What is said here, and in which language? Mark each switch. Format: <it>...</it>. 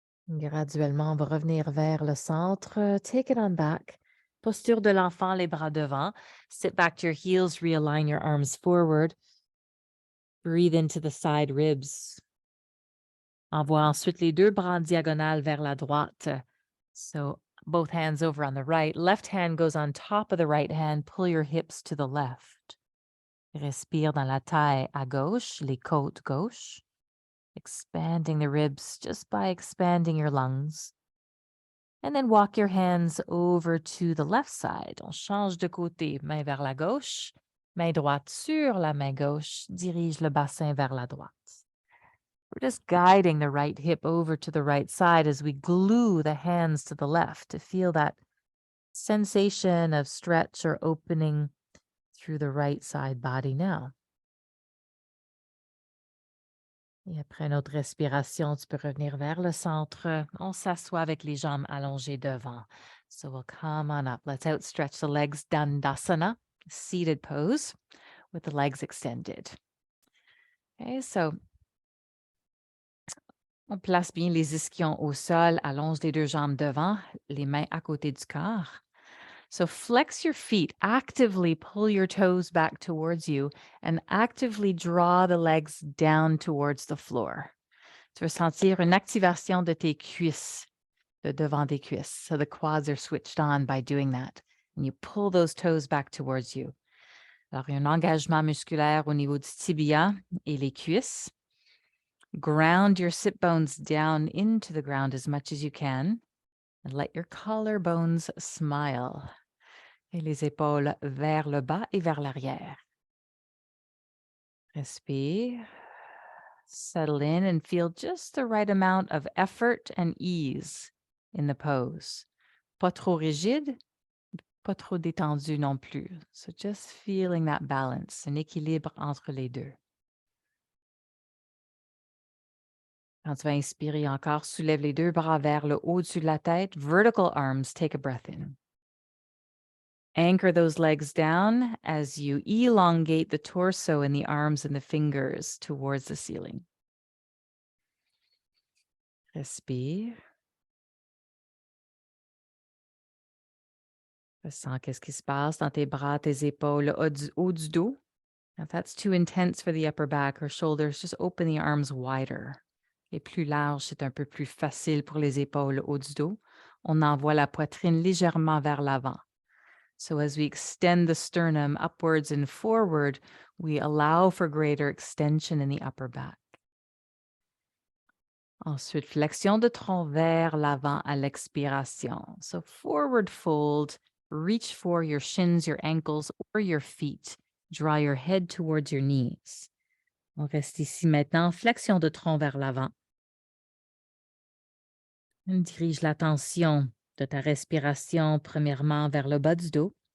<fr>Graduellement, on va revenir vers le centre.</fr> <en>Take it on back.</en> <fr>Posture de l'enfant, les bras devant.</fr> <en>Sit back to your heels, realign your arms forward. Breathe into the side ribs.</en> <fr>Envoie ensuite les deux bras en diagonale vers la droite.</fr> <en>So both hands over on the right. Left hand goes on top of the right hand. Pull your hips to the left.</en> <fr>Respire dans la taille à gauche, les côtes gauche.</fr> <en>Expanding the ribs just by expanding your lungs. And then walk your hands over to the left side.</en> <fr>On change de côté, main vers la gauche, main droite sur la main gauche, dirige le bassin vers la droite.</fr> <en>We're just guiding the right hip over to the right side as we glue the hands to the left to feel that sensation of stretch or opening through the right side body now.</en> <fr>Et après notre respiration, tu peux revenir vers le centre. On s'assoit avec les jambes allongées devant.</fr> <en>So we'll come on up. Let's outstretch the legs, Dandasana, seated pose with the legs extended.</en> <fr>Okay, so on place bien les ischions au sol, allonge les deux jambes devant, les mains à côté du corps.</fr> <en>So flex your feet, actively pull your toes back towards you and actively draw the legs down towards the floor.</en> <fr>Tu vas sentir une activation de tes cuisses, de devant des cuisses.</fr> <en>So the quads are switched on by doing that. And you pull those toes back towards you.</en> <fr>Alors, il y a un engagement musculaire au niveau du tibia et les cuisses.</fr> <en>Ground your sit bones down into the ground as much as you can. And let your collarbones smile.</en> <fr>Et les épaules vers le bas et vers l'arrière. Respire.</fr> <en>Settle in and feel just the right amount of effort and ease in the pose.</en> <fr>Pas trop rigide, pas trop détendu non plus.</fr> <en>So just feeling that balance,</en> <fr>un équilibre entre les deux. Quand tu vas inspirer encore, soulève les deux bras vers le haut-dessus de la tête.</fr> <en>Vertical arms, take a breath in. Anchor those legs down as you elongate the torso and the arms and the fingers towards the ceiling.</en> <fr>Respire. Ressens qu'est-ce qui se passe dans tes bras, tes épaules, le haut du dos.</fr> <en>If that's too intense for the upper back or shoulders, just open the arms wider.</en> <fr>Et plus large, c'est un peu plus facile pour les épaules, le haut du dos. On envoie la poitrine légèrement vers l'avant.</fr> <en>So as we extend the sternum upwards and forward, we allow for greater extension in the upper back.</en> <fr>Ensuite, flexion de tronc vers l'avant à l'expiration.</fr> <en>So forward fold, reach for your shins, your ankles, or your feet. Draw your head towards your knees.</en> <fr>On reste ici maintenant, flexion de tronc vers l'avant. Dirige l'attention de ta respiration premièrement vers le bas du dos.</fr>